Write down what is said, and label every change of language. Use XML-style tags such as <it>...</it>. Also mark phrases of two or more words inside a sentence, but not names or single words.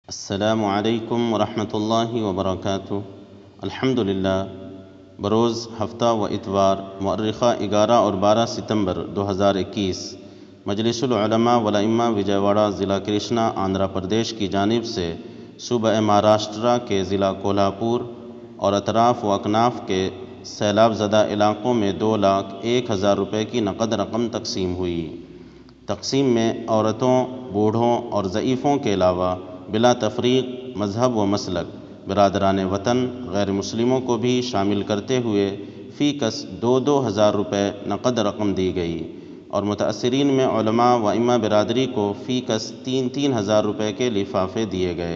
<ar>السلام علیکم ورحمۃ اللہ وبرکاتہ۔</ar> <ur>الحمدللہ بروز ہفتہ و اتوار مؤرخہ 11 اور 12 ستمبر 2021 مجلس العلماء والائمہ وجے واڑہ ضلع کرشنا آندھرا پردیش کی جانب سے صوبہ مہاراشٹرا کے ضلع کولہاپور اور اطراف و اکناف کے سیلاب زدہ علاقوں میں 2,01,000 روپے کی نقد رقم تقسیم ہوئی۔ تقسیم میں عورتوں، بوڑھوں اور ضعیفوں کے علاوہ بلا تفریق مذہب و مسلک برادران وطن غیر مسلموں کو بھی شامل کرتے ہوئے فی کس 2,000 روپے نقد رقم دی گئی اور متاثرین میں علماء و ائمہ برادری کو فی کس 3,000 روپے کے لفافے دیے گئے۔</ur>